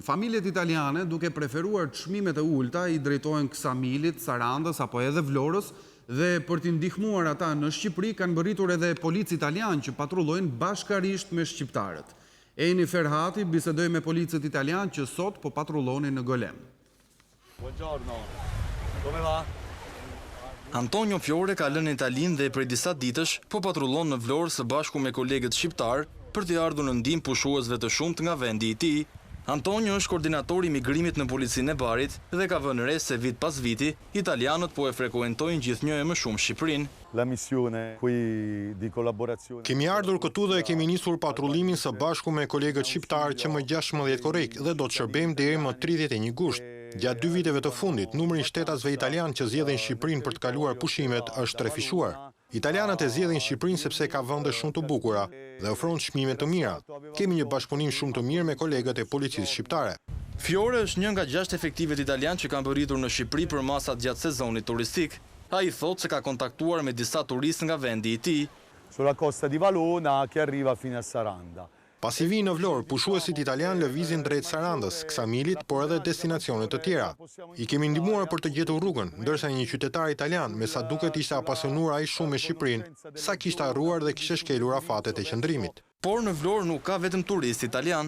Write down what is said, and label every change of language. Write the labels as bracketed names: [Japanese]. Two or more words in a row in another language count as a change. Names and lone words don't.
[Albanian] Familjet italiane, duke preferuar çmimet e ulta, i drejtohen Ksamilit, Sarandës apo edhe Vlorës, dhe për t'i ndihmuar ata në Shqipëri kanë bërritur edhe policë italian që patrullojnë bashkarisht me shqiptarët. Eni Ferhati bisedoi me policët italian që sot po patrullonin në Golem. [Italian] Buongiorno. Come va? [Albanian] Antonio Fiore ka lënë Italinë dhe prej disa ditësh po patrullon në Vlorë së bashku me kolegët shqiptar për t'i ardhur në ndihmë pushuesve të shumtë nga vendi i tij. Antonio është koordinatori i migrimit në policinë e Barit dhe ka vënë re se vit pas viti italianët po e frekuentojnë gjithnjë e më shumë Shqipërinë. [Italian] La missione qui di collaborazione. [Albanian] Kemi ardhur këtu dhe kemi nisur patrullimin së bashku me kolegët shqiptar që më 16 korrik dhe do të shërbejmë deri më 31 gusht. Gjatë 2 viteve të fundit, numri i shtetasve italian që zgjedhin Shqipërinë për të kaluar pushimet është trefishuar. Italianët e zgjedhin Shqipërinë sepse ka vende shumë të bukura dhe ofron çmime të mira. Kemi një bashkëpunim shumë të mirë me kolegët e policisë shqiptare. Fiore është një nga 6 efektivet italian që kanë bërritur në Shqipëri për masat gjatë sezonit turistik. Ai thotë se ka kontaktuar me disa turistë nga vendi i tij. [Italian] Sulla costa di Valona che arriva fino a Saranda. [Albanian] Pasi vinë në Vlorë, pushuesit italian lëvizin drejt Sarandës, Ksamilit, por edhe destinacione të tjera. I kemi ndihmuar për të gjetur rrugën, ndërsa një qytetar italian, me sa duket ishte apasionuar ai shumë me Shqipërinë, sa kishte harruar dhe kishte shkelur afatet e qëndrimit. Por në Vlorë nuk ka vetëm turistë italian.